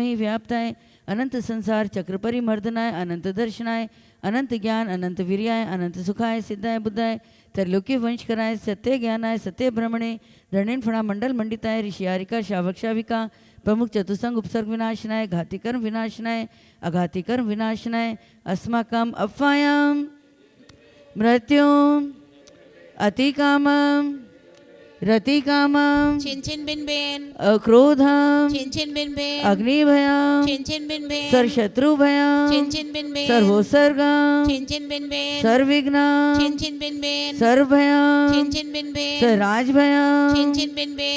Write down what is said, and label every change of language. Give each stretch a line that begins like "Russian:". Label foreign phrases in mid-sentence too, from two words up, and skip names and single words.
Sanskrit: ही व्याप्ताय, अनंत संसार चक्र परिमर्दनाय, अनंत दर्शनाय, अनंत ज्ञान, अनंत वीर्याय, अनंत सुखाय, सिद्धाय बुद्धाय, त्रैलोक्य वंश कराय, सत्य ज्ञानाय, सत्य भ्रमणे, रणेन फणा मंडल मंडिताय, ऋषियारिका शावक शाविका, प्रमुख चतुसंग उपसर्ग विनाशनाय, घाति कर्म विनाशनाय, अघाति कर्म विनाशनाय, अस्माकम अफवायाम मृत्युम अतिकामम रतिकामं छिन छिन बिन बिन अक्रोधं छिन छिन बिन बिन अग्निभयं छिन छिन बिन बिन सर्वशत्रुभयं छिन छिन बिन बिन सर्वोत्सर्गं छिन छिन बिन बिन सर्वविघ्नं छिन छिन बिन बिन सर्वभयं छिन छिन बिन बिन सर्वराजभयं छिन छिन बिन बिन